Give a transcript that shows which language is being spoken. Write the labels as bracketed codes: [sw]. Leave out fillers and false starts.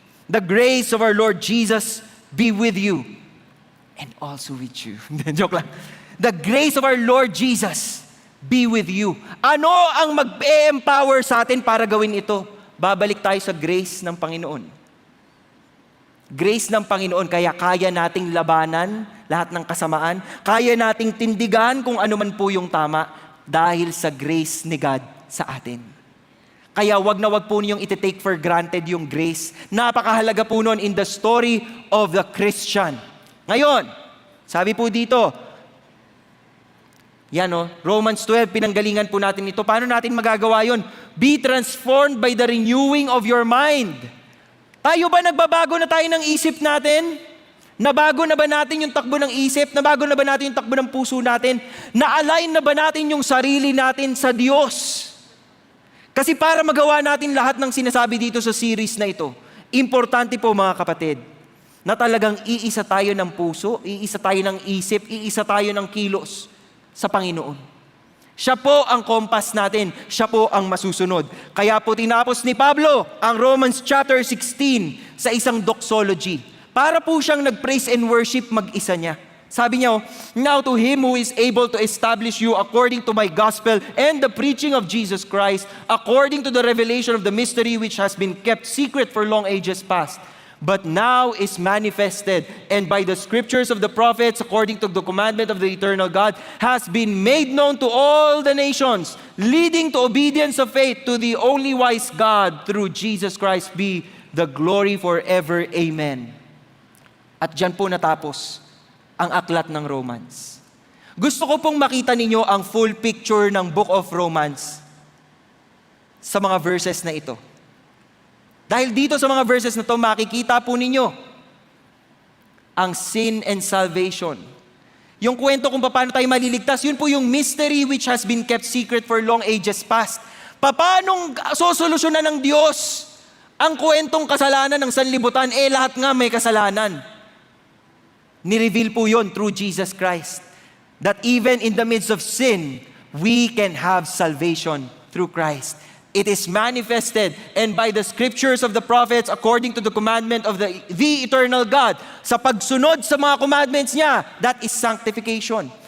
[en] The grace of our Lord Jesus be with you and also with you. [tl] Joke lang. [en] The grace of our Lord Jesus be with you. [tl] Ano ang mag-empower sa atin para gawin ito? Babalik tayo sa grace ng Panginoon. Grace ng Panginoon, kaya kaya nating labanan lahat ng kasamaan. Kaya nating tindigan kung ano man po yung tama dahil sa grace ni God sa atin. Kaya wag na wag po niyong iti-take for granted yung grace. Napakahalaga po nun [en] in the story of the Christian. [tl] Ngayon, sabi po dito, yan Romans 12, pinanggalingan po natin ito. Paano natin magagawa yun? [en] Be transformed by the renewing of your mind. [tl] Tayo ba nagbabago na tayo ng isip natin? Nabago na ba natin yung takbo ng isip? Nabago na ba natin yung takbo ng puso natin? Na-align na ba natin yung sarili natin sa Diyos? Kasi para magawa natin lahat ng sinasabi dito sa series na ito, importante po mga kapatid, na talagang iisa tayo ng puso, iisa tayo ng isip, iisa tayo ng kilos sa Panginoon. Siya po ang kompas natin. Siya po ang masusunod. Kaya po tinapos ni Pablo ang Romans chapter 16 sa isang doxology. Para po siyang nag-praise and worship mag-isa niya. Sabi niya, [en] now to Him who is able to establish you according to my gospel and the preaching of Jesus Christ, according to the revelation of the mystery which has been kept secret for long ages past, but now is manifested, and by the scriptures of the prophets, according to the commandment of the eternal God, has been made known to all the nations, leading to obedience of faith to the only wise God, through Jesus Christ be the glory forever. Amen. [tl] At dyan po natapos ang aklat ng Romans. Gusto ko pong makita ninyo ang full picture ng Book of Romans sa mga verses na ito. Dahil dito sa mga verses na ito, makikita po ninyo ang [en] sin and salvation. [tl] Yung kwento kung paano tayo maliligtas, yun po yung [en] mystery which has been kept secret for long ages past. [tl] Paanong sosolusyonan ng Diyos ang kwentong kasalanan ng sanlibutan? Lahat nga may kasalanan. Ni-reveal po yun [en] through Jesus Christ. That even in the midst of sin, we can have salvation through Christ. It is manifested, and by the scriptures of the prophets, according to the commandment of the eternal God, [tl] sa pagsunod sa mga commandments niya, [en] that is sanctification.